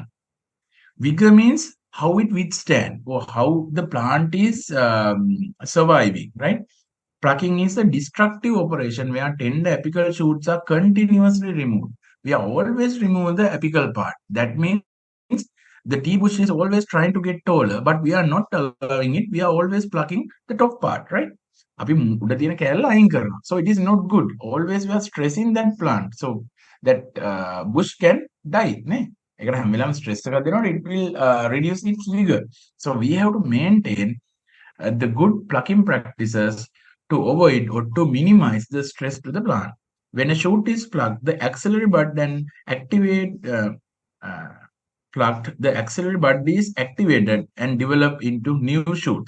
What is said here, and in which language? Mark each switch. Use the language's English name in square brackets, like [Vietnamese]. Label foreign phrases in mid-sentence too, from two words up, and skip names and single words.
[English] Vigor means how it withstand or how the plant is surviving, right? Plucking is a destructive operation where tender apical shoots are continuously removed. We are always remove the apical part. That means the tea bush is always trying to get taller, but we are not allowing it. We are always plucking the top part, right? [Sinhala] අපි උඩ තියෙන කෑල්ල අයින් කරනවා. [English] So it is not good. Always we are stressing that plant. So that bush can die. [Sinhala] නේ? ඒකට හැම වෙලාවෙම stress එකක් දෙනකොට [English] it will reduce its vigor. So we have to maintain the good plucking practices to avoid or to minimize the stress to the plant. When a shoot is plucked, the axillary bud then uh, the axillary bud is activated and develop into new shoots.